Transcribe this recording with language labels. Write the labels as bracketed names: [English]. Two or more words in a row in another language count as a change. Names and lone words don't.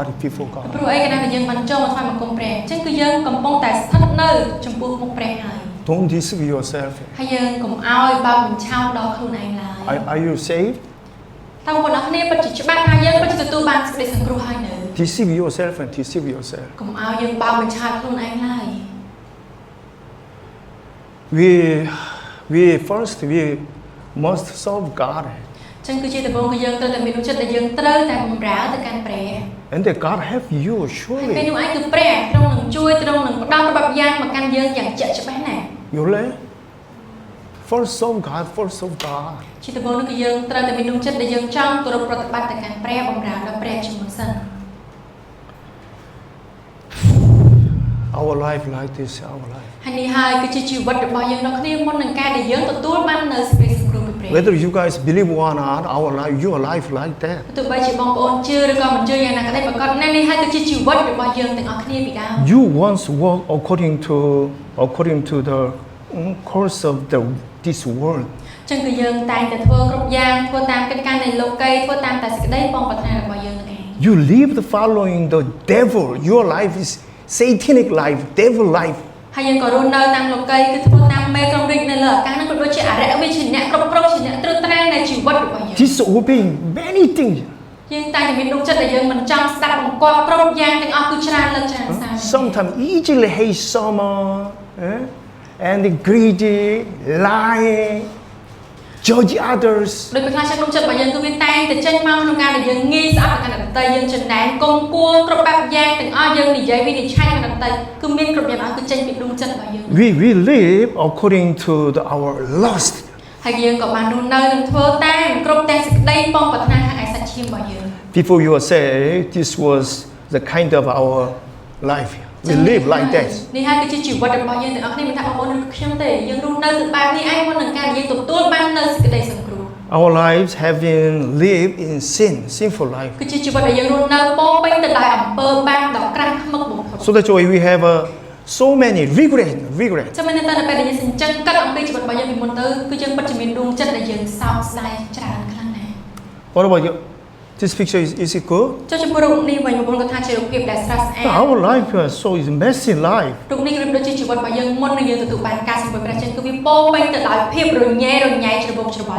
[Khmer] ព្រោះអីកាលណាយើងបានចូលមកថ្វាយបង្គំព្រះអញ្ចឹងគឺយើងកំពុងតែស្ថិតនៅចំពោះមុខព្រះហើយ [English] Don't deceive yourself. [Khmer] ហើយយើងកុំឲ្យបើកបញ្ឆោតដល់ខ្លួនឯងឡើយ [English] Are you saved? [Khmer] តើបងប្អូនអរគ្នាពិតជាច្បាស់ថាយើងពិតជាទទួលបានសេចក្តីសង្គ្រោះហើយនៅ [English] Deceive yourself. [Khmer] កុំឲ្យយើងបើកបញ្ឆោតខ្លួនឯងឡើយ [English] We must serve God. [Khmer] ចឹងគឺជាដំបូងគឺយើងត្រូវតែមានចិត្តដែលយើងត្រូវតែបម្រើទៅកាន់ព្រះ [English] And that God help you [Khmer] ហើយ [English] surely. [Khmer] ពេលនោះឯងគឺព្រះទ្រង់នឹងជួយទ្រង់នឹងផ្ដល់របបយ៉ាងមកកាន់យើងយ៉ាងជាក់ច្បាស់ណាស់ [English] You learn? First serve God. [Khmer] ជាដំបូងនោះគឺយើងត្រូវតែមានដួងចិត្តដែលយើងចង់គោរពប្រតិបត្តិទៅកាន់ព្រះបម្រើដល់ព្រះជាមុនសិន [English] Our life like this, our life. [Khmer] ហើយនេះហើយគឺជាជីវិតរបស់យើងដល់គ្នាមុននឹងការដែលយើងទទួលបាននៅសេចក្តីសង្គ្រោះពីព្រះ [English] Whether you guys believe or not, your life like that. [Khmer] ទោះបីជាបងប្អូនជឿឬក៏មិនជឿយ៉ាងណាក៏ដោយប្រកបនេះហើយគឺជាជីវិតរបស់យើងទាំងអស់គ្នាពីដើម [English] You once walk according to the course of this world. [Khmer] ចឹងគឺយើងតែងតែធ្វើគ្រប់យ៉ាងធ្វើតាមកិច្ចការនៃលោកីធ្វើតាមតែសេចក្តីបងប្រាថ្នារបស់យើងនឹងឯង [English] You live following the devil. Your life is satanic life, devil life. [Khmer] ហើយយើងក៏រស់នៅតាមលោកីគឺធ្វើតាមមេក្រុងរាជនៅលើអាកាសហ្នឹងក៏ដូចជាអរិយវិជ្ជាអ្នកគ្រប់គ្រងជាអ្នកត្រួតត្រងនៃជីវិតរបស់យើង [English] Disobeying many things. [Khmer] យើងតែងតែមានដួងចិត្តដែលយើងមិនចង់ស្ដាប់បង្គាប់គ្រប់យ៉ាងទាំងអស់គឺច្រើនលើកច្រើនសារ [English] Sometimes easily hate someone, and greedy, lying, judge others. [Khmer] ដោយពេលខ្លះចិត្តដួងចិត្តរបស់យើងគឺវាតែងតែចេញមកក្នុងការដែលយើងងាយស្អប់ទៅកាន់អ្នកដទៃយើងចំណែនគំគួរគ្រប់បែបយ៉ាងទាំងអស់យើងនិយាយវិនិច្ឆ័យដល់អ្នកដទៃគឺមានគ្រប់យ៉ាងអស់គឺចេញពីដួងចិត្តរបស់យើង [English] We live according to our lust. [Khmer] ហើយយើងក៏បានរស់នៅនឹងធ្វើតាមគ្រប់តែសេចក្តីបងប្រាថ្នាខាងឯសាច់ឈាមរបស់យើង [English] Before you were saved, this was the kind of our life. We live like that. [Khmer] នេះហើយគឺជាជីវិតរបស់យើងទាំងអស់គ្នាមិនថាបងប្អូនឬខ្ញុំទេយើងរស់នៅបែបនេះឯងមុននឹងការយើងទទួលបាននៅសេចក្តីសង្គ្រោះ [English] Our lives have been lived in sinful life. [Khmer] គឺជាជីវិតដែលយើងរស់នៅពោពេញទៅដោយអំពើបាបដ៏ក្រាស់ឃ្មឹកបំផុត [English] So that's why we have so many regret. [Khmer] ចាំមិនតែពេលដែលយើងសញ្ជឹងកាត់អំពីជីវិតរបស់យើងពីមុនទៅគឺយើងពិតជាមានដួងចិត្តដែលយើងសោកស្ដាយច្រើនខ្លាំងណាស់ [English] What about you? This picture is it good? [Khmer] ចុះចំពោះរូបនេះវិញបងប្អូនគាត់ថាជារូបភាពដែលស្រស់ស្អាត [English] Our life so is messy life. [Khmer] រូបនេះគឺដូចជាជីវិតរបស់យើងមុននឹងយើងទទួលបានការសម្បូរព្រះចឹងគឺវាពោពេញទៅដោយភាពរញ៉េរញ៉ៃច្របូកច្របល់